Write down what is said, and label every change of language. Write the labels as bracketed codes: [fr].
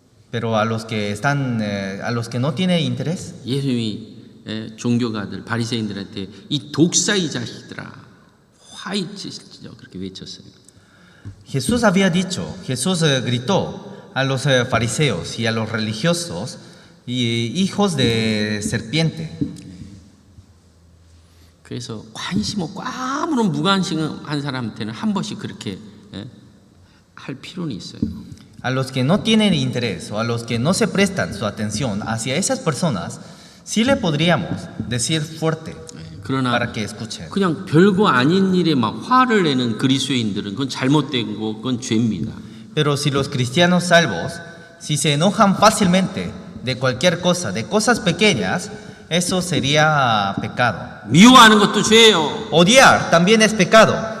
[es] Pero a los que no tienen interés, [ko] 예수님이 종교가들 바리새인들한테 이 독사의 자식들아 화이치시죠 그렇게 외쳤어요. [es] Jesús gritó a los fariseos y a los religiosos, hijos de serpiente. [ko] 그래서 관심 없고 아무런 무관심한 사람한테는 한 번씩 그렇게 할 필요는 있어요. [es] A los que no tienen interés o a los que no se prestan su atención hacia esas personas, sí le podríamos decir fuerte [ko] 그러나 [es] para que escuchen. [ko] 그냥 별거 아닌 일에 막 화를 내는 그리스도인들은 그건 잘못된 거, 그건 죄입니다. [es] Pero si los cristianos salvos, si se enojan fácilmente de cualquier cosa, de cosas pequeñas, eso sería pecado. [ko] 미워하는 것도 죄예요. [es] Odiar también es pecado.